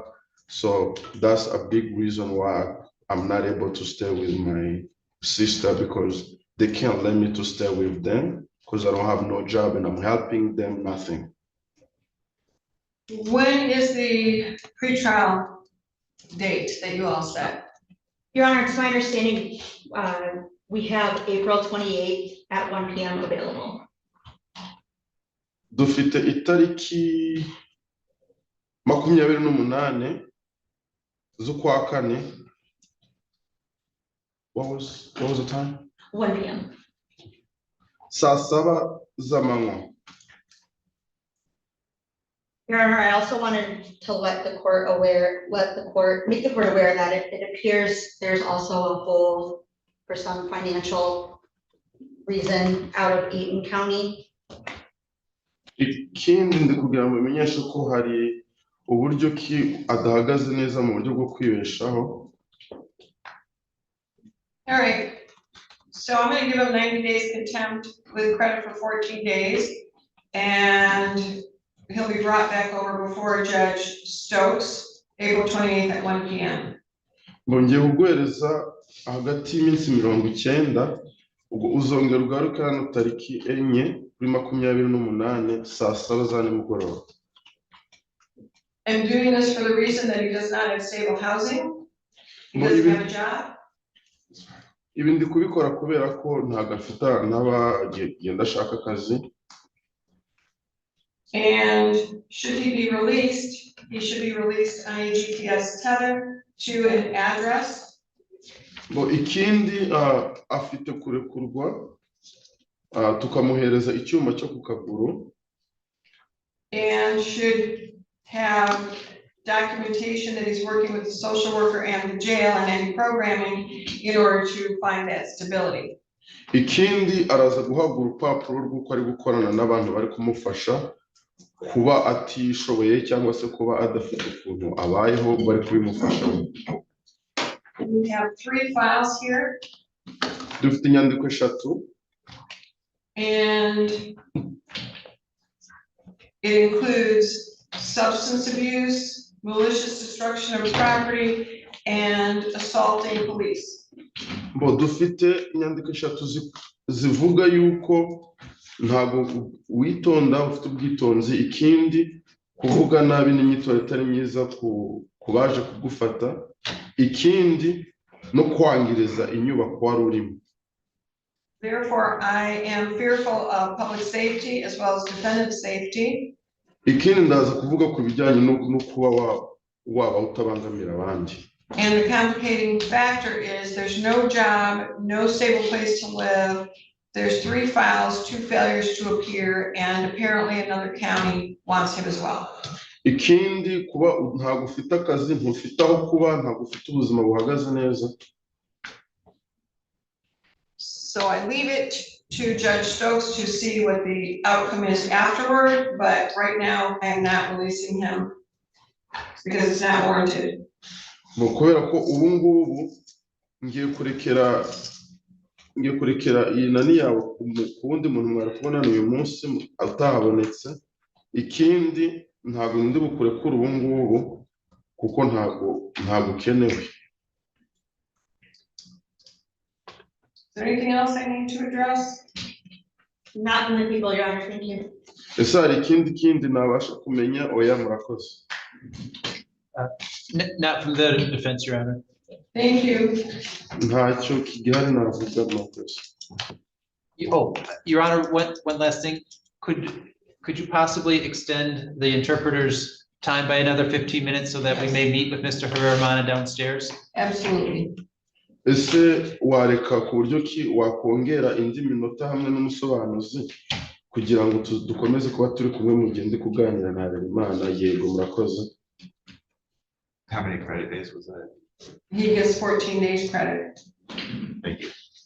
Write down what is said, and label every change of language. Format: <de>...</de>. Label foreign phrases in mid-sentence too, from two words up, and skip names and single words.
<en>So that's a big reason why I'm not able to stay with my sister, because they can't let me to stay with them because I don't have no job and I'm helping them nothing. When is the pretrial date that you all set? Your Honor, it's my understanding, we have April 28th at 1 p.m. available.</en> <rw>Dufite itariki 28 z'ukwa kane.</rw> <en>What was the time? 1 p.m.</en> <rw>Saa saba z'amanywa.</rw> <en>Your Honor, I also wanted to make the court aware that it appears there's also a hold for some financial reason out of Eaton County.</en> <rw>Ikindi ndi kugira ngo menyeshe ko hari uburyo ki adahagaze neza mu buryo bwo kwibeshaho.</rw> <en>All right, so I'm gonna give him 90 days contempt with credit for 14 days. And he'll be brought back over before Judge Stokes, April 28th at 1 p.m.</en> <rw>Bongeye kuguhereza hagati y'iminsi 90, ubwo uzongera ugaruka hano tariki 4 kuri 28 saa 7 za nimugoroba.</rw> <en>I'm doing this for the reason that he does not have stable housing. He doesn't have a job.</en> <rw>Ibi ndi kubikora kubera ko ntago afite n'abagenda ashaka akazi.</rw> <en>And should he be released, he should be released on a GPS tether to an address.</en> <rw>Ngo ikindi afite kurekurwa tukamuhereza icyuma cyo ku kaguru.</rw> <en>And should have documentation that he's working with the social worker and the jail and any programming in order to find that stability.</en> <rw>Ikindi araza guhabwa urupapuro rw'uko ari gukorana n'abantu bari kumufasha kuba atishoboye cyangwa se kuba adafite ukuntu abayeho bari kubimufasha.</rw> <en>We have 3 files here.</en> <rw>Dufite inyandiko 3.</rw> <en>And it includes substance abuse, malicious destruction of property, and assaulting police.</en> <rw>Bo dufite inyandiko 3 zivuga yuko ntago witonda ufite ubwitonzi, ikindi kuvuga nabi n'imyitwarire itari myiza ku baje kugufata, ikindi no kwangiriza inyubako wari urimo.</rw> <en>Therefore, I am fearful of public safety as well as defendant safety.</en> <rw>Ikindi ndaza kuvuga ku bijyanye no kuba waba utabangamira abandi.</rw> <en>And the complicating factor is there's no job, no stable place to live. There's 3 files, 2 failures to appear, and apparently another county wants him as well.</en> <rw>Ikindi kuba ntago ufite akazi, ntufite aho kuba, ntago ufite ubuzima buhagaze neza.</rw> <en>So I leave it to Judge Stokes to see what the outcome is afterward, but right now I am not releasing him because it's not warranted.</en> <rw>Kubera ko ubu ngubu ngiye kurekera iyi nani yawe ku wundi muntu mwari kubonana uyu munsi atahabonetse. Ikindi ntago ndi bukurekura ubu ngubu kuko ntago ukenewe.</rw> <en>Is there anything else I need to address? Not from the people, Your Honor, thank you.</en> <rw>Ese hari ikindi nabasha kumenya? Oya, murakoze.</rw> <en>Not from the defense, Your Honor. Thank you.</en> <rw>Ntacyo kigihari navuga, murakoze.</rw> <en>Oh, Your Honor, one last thing. Could you possibly extend the interpreter's time by another 15 minutes so that we may meet with Mr. Herrera downstairs? Absolutely.</en> <rw>Ese wareka ku buryo ki wakongera indi minota hamwe n'umusobanuzi kugira ngo dukomeze kuba turi kumwe mu gihe ndi kuganira na Harerimana? Yego, murakoze.</rw> <en>How many credit days was that? He gets 14 days credit. Thank you.</en>